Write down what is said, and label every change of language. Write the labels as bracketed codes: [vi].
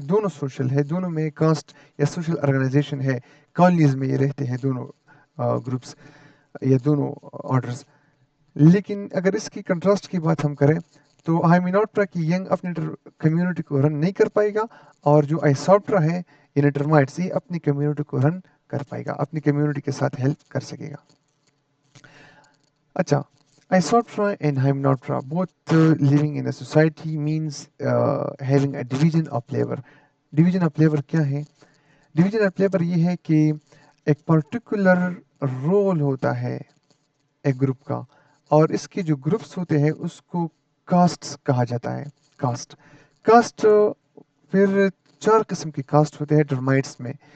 [hi] दोनों सोशल है, दोनों में कास्ट या सोशल ऑर्गेनाइजेशन है, कॉलोनीज में ये रहते हैं दोनों ग्रुप्स या दोनों ऑर्डर्स। लेकिन अगर इसकी कंट्रास्ट की बात हम करें तो हाइमेनॉप्टरा की यंग अपनी कम्युनिटी को रन नहीं कर पाएगा और जो आइसोप्टरा है यानी टर्माइट्स ये अपनी कम्युनिटी को रन कर पाएगा, अपनी कम्युनिटी के साथ हेल्प कर सकेगा। [en] अच्छा, Isoptera and Hymenoptera, both living in a society, means having a division of labor. [hi] Division of labor क्या है? Division of labor ये है कि एक पर्टिकुलर रोल होता है एक ग्रुप का और इसके जो ग्रुप्स होते हैं उसको कास्ट्स कहा जाता है। कास्ट कास्ट फिर चार किस्म के कास्ट होते हैं टर्माइट्स में।